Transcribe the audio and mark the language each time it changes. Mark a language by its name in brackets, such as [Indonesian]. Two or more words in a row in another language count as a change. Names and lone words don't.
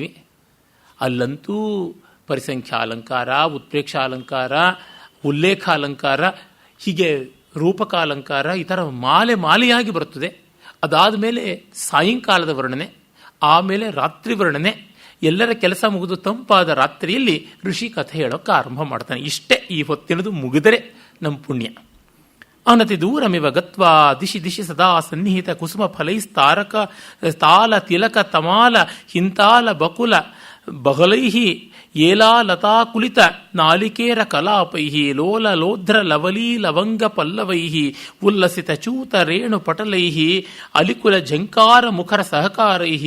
[Kannada] ಅಲ್ಲಂತೂ ಪರಿಸಂಖ್ಯಾಲಂಕಾರ, ಉತ್ಪ್ರೇಕ್ಷಾಲಂಕಾರ, ಉಲ್ಲೇಖಾಲಂಕಾರ, ಹೀಗೆ ರೂಪಕಾಲಂಕಾರ, ಈ ಥರ ಮಾಲೆಯಾಗಿ ಬರುತ್ತದೆ. ಅದಾದ ಮೇಲೆ ಸಾಯಂಕಾಲದ ವರ್ಣನೆ, ಆಮೇಲೆ ರಾತ್ರಿ ವರ್ಣನೆ. ಎಲ್ಲರ ಕೆಲಸ ಮುಗಿದು ತಂಪಾದ ರಾತ್ರಿಯಲ್ಲಿ ಋಷಿ ಕಥೆ ಹೇಳೋಕ್ಕೆ ಆರಂಭ ಮಾಡ್ತಾನೆ. ಇಷ್ಟೇ ಈ ಹೊತ್ತಿನದು ಮುಗಿದರೆ ನಮ್ಮ ಪುಣ್ಯ. [Sanskrit] ಅನತಿ ದೂರಮಿವ ಗತ್ವಾ ದಿಶಿ ದಿಶಿ ಸದಾ ಸನ್ನಿಹಿತ ಕುಸುಮ ಫಲೈಸ್ತಾರಕ ತಾಲ ತಿಲಕ ತಮಾಲ ಹಿಂತಾಲ ಬಕುಲ ಬಹಲೈಹಿ ಏಲಾ ಲತಾಕುಲಿತ ನಾಲಿಕೇರ ಕಲಾಪೈಹಿ ಲೋಲ ಲೋಧ್ರ ಲವಲೀ ಲವಂಗ ಪಲ್ಲವೈಹಿ ಉಲ್ಲಸಿತ ಚೂತ ರೇಣು ಪಟಲೈಹಿ ಅಲಿಕುಲ ಝಂಕಾರ ಮುಖರ ಸಹಕಾರೈಹಿ